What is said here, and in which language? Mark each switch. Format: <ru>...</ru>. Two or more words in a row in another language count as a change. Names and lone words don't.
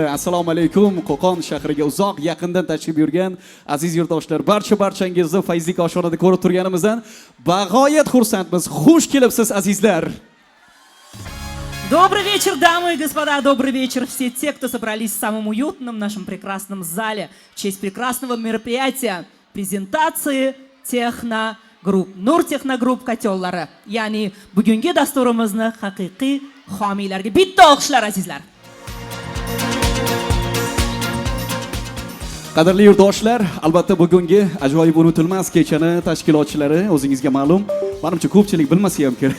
<uz>Assalomu alaykum Qo'qon shahriga uzoq yaqindan tashrif buyurgan aziz yurtdoshlar. Barchangizni Fayzlik oshxonada ko'rib turganimizdan bag'oyat xursandmiz. Xush kelibsiz azizlar.</uz> <ru>Добрый вечер, дамы и господа, добрый вечер все те, кто собрались в самом уютном нашем прекрасном зале в честь прекрасного мероприятия презентации техногрупп,</ru> <uz>Nur Texnogrupp ko'chollari. Ya'ni bugungi dasturimizni haqiqiy homiylarga bitta olqishlar azizlar. Qadrli yurtdoshlar, albatta bugungi ajoyib unutilmas kechani tashkilotchilari o'zingizga ma'lum, menimcha ko'pchilik bilmasa ham kerak.</uz>